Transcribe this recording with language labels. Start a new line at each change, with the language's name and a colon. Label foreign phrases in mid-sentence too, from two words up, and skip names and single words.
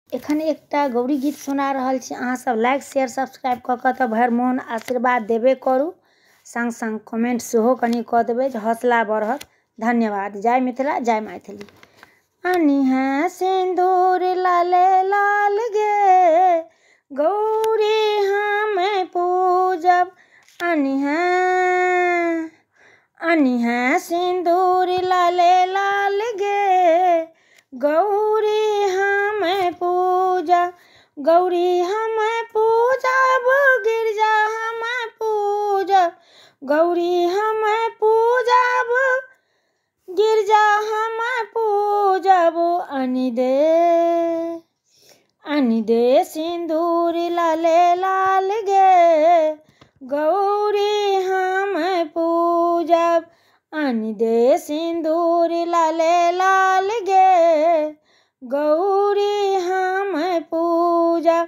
Maithili: एखन एकटा गौरी गीत सुना रहल छी। अहाँ सब
English: like share subscribe
Maithili: कऽ कऽ तऽ भरि मोन आशीर्वाद देबे करू, संग संग कमेंट सेहो कनि कऽ देबै जे हौसला बढ़त। धन्यवाद। जय मिथिला, जय मैथिली। अनि है सिंदूर लाले लाल गे, गौरी हम पूजब। अनि है सिंदूर लाले लाल गे, गौरी हम पूजब। गौरी हम पूजब, गिरजा हम पूजब। गौरी हम पूजब, गिरजा हम पूजब। अनि दे सिंदूर लाले लाल गे, गौरी हम पूजब। अनि दे सिंदूर लाले लाल गे, गौरी हम पूजब।